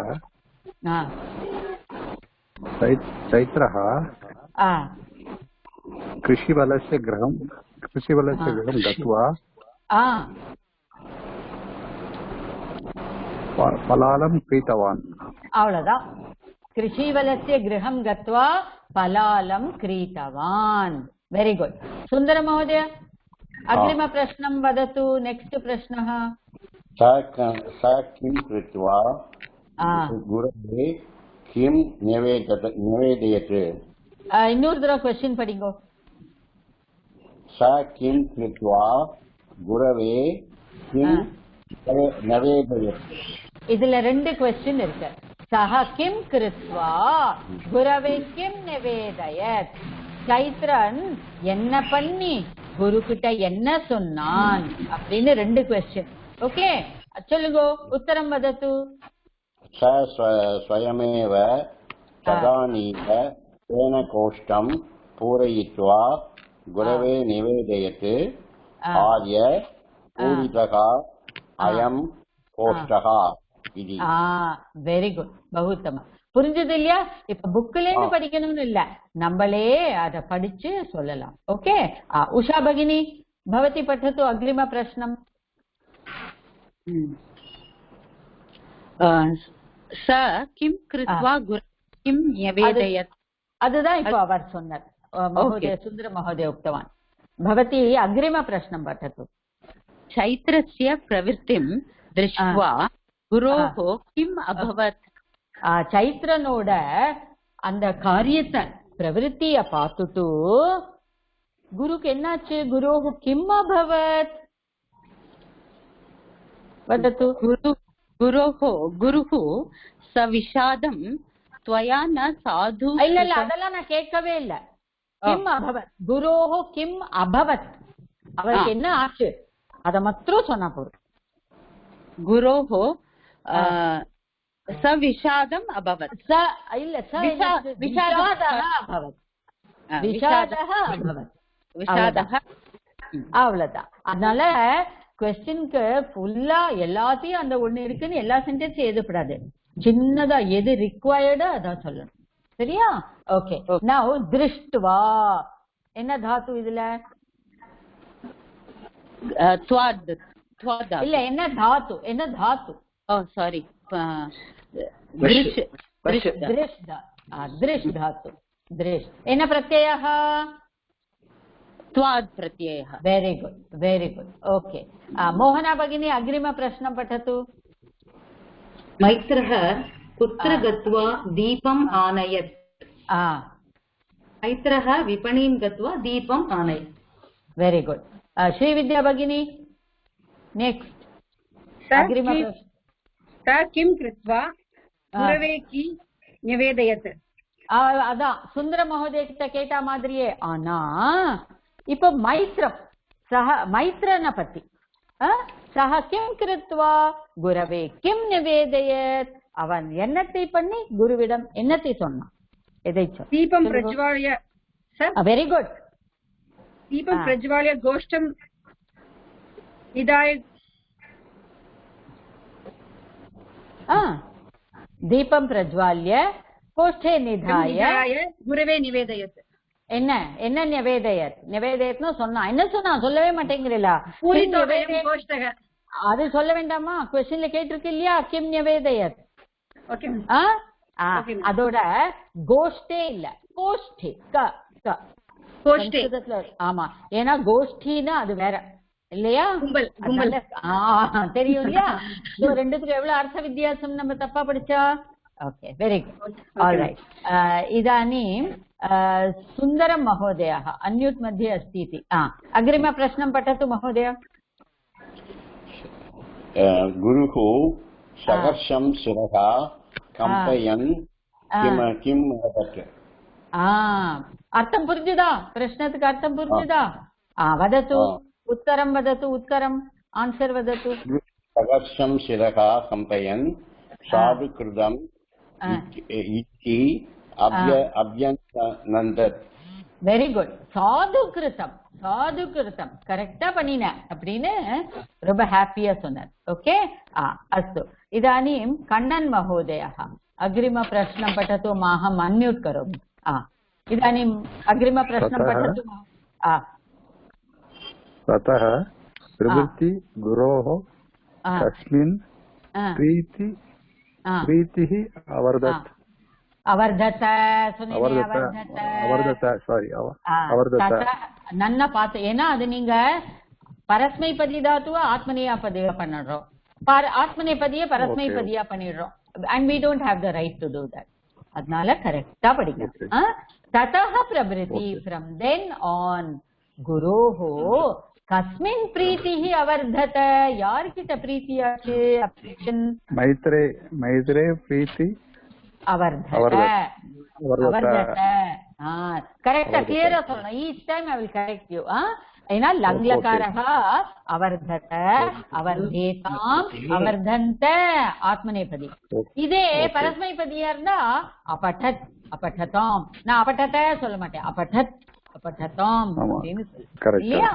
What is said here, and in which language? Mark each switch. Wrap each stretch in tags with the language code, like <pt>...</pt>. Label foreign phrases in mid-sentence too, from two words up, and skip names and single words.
<sa>चैत्रः कृषिवलस्य गृहं गत्वा फलालं क्रीतवान्. अवलुदान्. कृषिवलस्य गृहं गत्वा फलालं क्रीतवान्.</sa> <en>very good.</en> <sa>सुन्दर महोदय अग्रिमप्रश्नं वदतु. नेक्स्ट् प्रश्नः. स किं कृत्वा गुरवे किं निवेदयत्?</sa> <ta>இன்னொரு தடவை क्वेश्चन படிங்கோ.</ta> <sa>स किं कृत्वा गुरवे किं निवेदयत्?</sa> <ta>இதுல ரெண்டு क्वेश्चन இருக்கு.</ta> <sa>सः किं कृत्वा गुरवे किं निवेदयत्.</sa> <ta>சைத்ரன் என்ன பண்ணி குரு கிட்ட என்ன சொன்னான் அப்படின்னு ரெண்டு क्वेश्चन. ஓகே சொல்லுங்க.</ta> <sa>உத்தரம் वदतु. स स्वयमेव तदानीव तेन कोष्ठं पूरयित्वा गुरवे निवेदयत्. आर्य पूरितः अयं कोष्ठः इति.</sa> <en>very good.</en> <ta>பகுத்தம. புரிஞ்சது இல்லையா? இப்ப புக்ல இருந்து படிக்கணும்னு இல்ல, நம்மளே அத படிச்சு சொல்லலாம். ஓகே.</ta> <sa>உஷா भगिनी भवती पठतु अग्रिम प्रश्नम्. स किं कृत्वा किं निवेदयत्?</sa> <ta>அதுதான் இப்போ அவர் சொன்னார்.</ta> <sa>महोदय सुन्दर महोदय उक्तवान्. भवती अग्रिम प्रश्नं पठतु. चैत्रस्य प्रवृत्तिं दृष्ट्वा गुरोः किम् अभवत्?</sa> <ta>சைத்ரனோட அந்த காரியத்தை பிரவருத்திய பார்த்துட்டு குருக்கு என்னாச்சு?</ta> <sa>गुरोः किम् अभवत्? वदतु. गुरुः सविषादं त्वया न साधु.</sa> <ta>இல்ல அதெல்லாம் நான் கேட்கவே இல்ல.</ta> <sa>किम् अभवत्, गुरोः किम् अभवत्,</sa> <ta>அவருக்கு என்ன ஆச்சு அத மாத்திரம் சொன்னா போதும்.</ta> <sa>गुरोः सविषादम् अभवत्.</sa> <ta>இல்ல</ta> <sa>विषादः अभवत्. विषादः अभवत्.</sa> <ta>அவ்வளவுதான். அதனால क्वेश्चनக்கு ஃபுல்லா எல்லாத்தையும் அந்த ஒண்ணு இருக்குன்னு எல்லா சென்டென்ஸும் எழுதப்படாது. சின்னதா எது ரிக்வயர்டோ அதான் சொல்லணும். சரியா? ஓகே. நவ திருஷ்டுவா என்ன தாத்து இதுல? இல்ல என்ன தாத்து? என்ன தாத்து?</ta> <en>oh sorry.</en> <sa>दृश् धातु. दृश् என்ன प्रत्ययः? त्वाद् प्रत्ययः.</sa> <en>very good, very good. OK.</en> <sa>मोहना भगिनी अग्रिम प्रश्नं पठतु. मैत्रः कुत्र गत्वा दीपम् आनयत्? मैत्रः विपणीं गत्वा दीपम् आनयत्.</sa> <en>very good.</en> <sa>श्रीविद्या भगिनी नेक्स्ट. अग्रिम प्रश्न. स किं कृत्वा गुरवे की निवेदयत्?</sa> <ta>அதான் சுந்தர மகோதய கிட்ட கேட்ட மாதிரியே. ஆனா இப்ப மைத்ரனை பத்தி</ta> <sa>सः किं कृत्वा गुरवे किं निवेदयत्,</sa> <ta>அவன் என்னத்தை பண்ணி குருவிடம் என்னத்தை சொன்னான்? எதை சொன்னான்?</ta> <sa>दीपं प्रज्वाल्य.</sa> <en>very good.</en> <sa>दीपं प्रज्वाल्य गोष्ठं निधाय. दीपं प्रज्वाल्य कोष्ठे निधाय गुरवे निवेदयत्.</sa> <ta>என்ன என்ன நிவேதயத்? நிவேதயத்னு சொன்னா என்ன சொன்னா? சொல்லவே மாட்டேங்கிறீங்களா? அது சொல்ல வேண்டாமா? क्वेश्चनல கேட்டிருக்கு இல்லையா?</ta> <sa>किं निवेदयत्.</sa> <ta>அதோட கோஷ்டே இல்ல, கோஷ்டி கோஷ்டே. சம்ஸ்கிருதத்துல ஆமா, ஏன்னா கோஷ்டின்னா அது வேற இல்லையா, கும்பல். தெரியும் இல்லையா. ரெண்டுத்துக்கும் எவ்வளவு அர்த்த வித்தியாசம் நம்ம தப்பா படிச்சா. ஓகே,</ta> <en>very good.</en> <ta>ஆல்ரைட்,</ta> <sa>इदानीं सुन्दरं महोदयः अन्म्यूट् मध्ये अस्ति इति। अग्रिमप्रश्नं पठतु महोदय। गुरुः सहर्षं शिरः कम्पयन् किम् अवदत्?</sa> <ta>अर्थं पुरिஞ்சுதா? प्रश्नத்துக்கு अर्थं पुरिஞ்சுதா?</ta> <sa>वदतु, उत्तरं वदतु, उत्तरम् आन्सर् वदतु। सहर्षं शिरः कम्पयन् साधुकृतम् इति अभ्यनन्दत्।</sa> <en>very good.</en> <sa>साधुकृतम्, साधुकृतम्</sa> <ta>கரெக்டா பண்ணின அப்படின்னு ரொம்ப ஹாப்பியா சொன்னார். ஓகே,</ta> <sa>अस्तु। इदानीं कण्णन् महोदयः अग्रिमप्रश्नं पठतु। अहम् अन्म्यूट् करोमि। इदानीम् अग्रिमप्रश्नं पठतु। ततः प्रवृत्ति गुरोः कस्मिन् प्रीतिः अवर्धत?</sa> <ta>அவர்தத நன்னா பார்த்து, ஏன்னா அது நீங்க பரஸ்மைபதி தாத்துவ ஆத்மநேயபதியா பண்ணிடுறோம், ஆத்மநேயபதியை பரஸ்மைபதியா பண்ணிடுறோம்.</ta> <en>and we don't have the right to do that.</en> <ta>அதனால கரெக்டா படிக்கணும்.</ta> <sa>ततः प्रवृत्ति,</sa> <en>from then on,</en> <sa>गुरोः कस्मिन् प्रीतिः अवर्धत,</sa> <ta>யார்கிட்ட பிரீத்தியாச்சு?</ta> <sa>मैत्रे प्रीति</sa> <ta>கரெக்டா கிளியரா சொல்லணும்.</ta> <en>each time I will correct you.</en> <ta>ஏன்னா</ta> <sa>लङ्लकारः अवर्धत, अवर्धेताम्, अवर्धन्त आत्मनेपदी.</sa> <ta>இதே பரஸ்மைபதியா இருந்தா</ta> <sa>अपठत्, अपठताम्.</sa> <ta>நான் அபடத சொல்ல மாட்டேன்,</ta> <sa>अपठत्, अपठताम्</sa> <ta>அப்படின்னு சொல்லுவேன் இல்லையா.</ta>